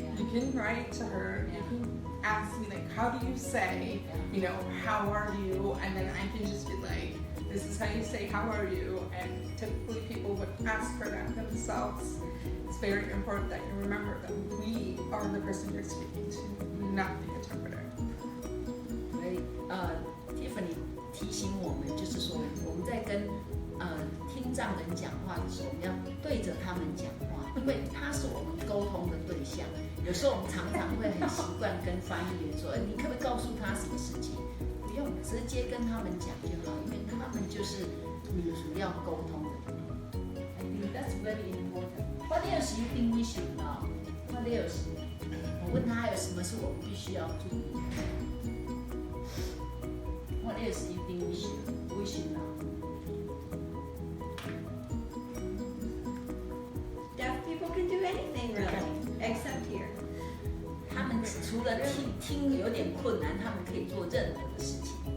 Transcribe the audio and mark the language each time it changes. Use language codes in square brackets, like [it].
[en] You can write to her. You can ask me, like, how do you say, you know, how are you? And then I can just be like, this is how you say, how are you? And typically people would ask for that themselves. It's very important that you remember that we are the person you're speaking to, not the interpreter. [zh] Tiffany 提醒我们，就是说我们在跟听障人讲话的时候，我们要对着他们讲话，因为他是我们沟通的对象。有时候我们常常会很习惯跟翻译员说，你可不可以告诉他什么事情？不用，直接跟他们讲就好，因为他们就是你主要沟通的。 [en] I think that's very important. What else you think we should know? What else? [zh] 我问他还有什么是我们必须要注意的 ？ [en] What else you think we should know? Deaf people can do anything really, except hear. [zh] 他们除了听有点困难，他们可以做任何的事情。